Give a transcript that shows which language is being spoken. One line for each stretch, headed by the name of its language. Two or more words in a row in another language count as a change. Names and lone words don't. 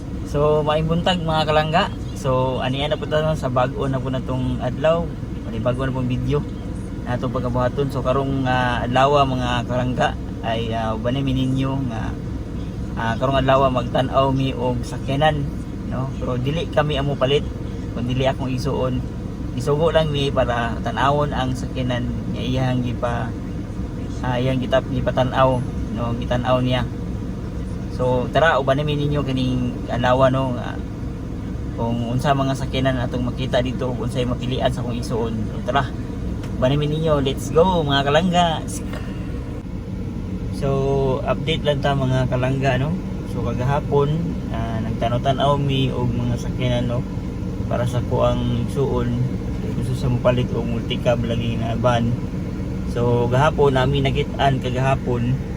Cebuano: So maayong buntag mga kalangga. So aniya na po tayo sa bago na po na itong adlaw. Bago na pong video na itong pagkabuhaton. So karong adlaw mga kalangga ay ubanin ninyo nga karong adlaw magtan-aw mi og sakyanan, no? Pero dili kami amo palit, kun dili akong isuon. Isugo lang mi para tan-awon ang sakyanan nga iyang iyang gipatan-aw, no? Gitan-aw niya. So tara ubanin ninyo kining adlaw, no? Kung unsa mga sakyanan atong makita dito, kung unsay mapilian sa akong isuon. So tara ubanin ninyo,
English: let's go
Cebuano: mga kalangga. So update lang ta mga kalangga, no? So kagahapon nagtanaw-tanaw mi og mga sakyanan, no? Para sa kuang suon, gusto sa mupalit og multicab lagi na van. So gahapon namin nakit-an kagahapon.